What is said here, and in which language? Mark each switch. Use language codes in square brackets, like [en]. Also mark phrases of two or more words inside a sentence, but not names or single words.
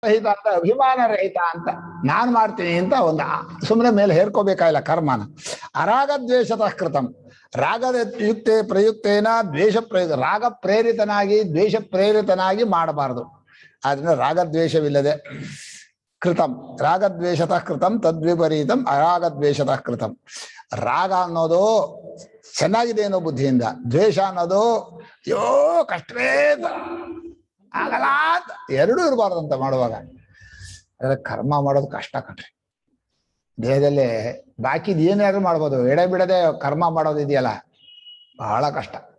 [kn] ರಹಿತ ಅಂತ, ಅಭಿಮಾನ ರಹಿತ ಅಂತ, ನಾನು ಮಾಡ್ತೀನಿ ಅಂತ ಒಂದು ಸುಮ್ಮನೆ ಮೇಲೆ ಹೇರ್ಕೋಬೇಕಾಗಿಲ್ಲ ಕರ್ಮನ. [sa] ಅರಾಗದ್ವೇಷತಃ ಕೃತಂ, [kn] ರಾಗದ ಯುಕ್ತೆ ಪ್ರಯುಕ್ತೇನ ದ್ವೇಷ ಪ್ರಯುಕ್ತ, ರಾಗ ಪ್ರೇರಿತನಾಗಿ ದ್ವೇಷ ಪ್ರೇರಿತನಾಗಿ ಮಾಡಬಾರದು. ಆದ್ರಿಂದ ರಾಗದ್ವೇಷವಿಲ್ಲದೆ ಕೃತಂ, [sa] ರಾಗದ್ವೇಷತಃ ಕೃತಂ ತದ್ವಿಪರೀತಂ ಅರಾಗದ್ವೇಷತಃ ಕೃತಂ. [kn] ರಾಗ ಅನ್ನೋದು ಚೆನ್ನಾಗಿದೆ ಅನ್ನೋ ಬುದ್ಧಿಯಿಂದ, ದ್ವೇಷ ಅನ್ನೋದು ಅಯ್ಯೋ ಕಷ್ಟವೇ ಆಗಲ್ಲ ಅಂತ ಎರಡೂ ಇರಬಾರ್ದಂತ ಮಾಡುವಾಗ. ಅದ್ರ ಕರ್ಮ ಮಾಡೋದು ಕಷ್ಟ ಕಣ್ರಿ. ದೇಹದಲ್ಲಿ ಬಾಕಿದ್ ಏನಾದ್ರು ಮಾಡ್ಬೋದು, ಎಡೆ ಬಿಡದೆ ಕರ್ಮ ಮಾಡೋದು ಇದೆಯಲ್ಲ ಬಹಳ ಕಷ್ಟ.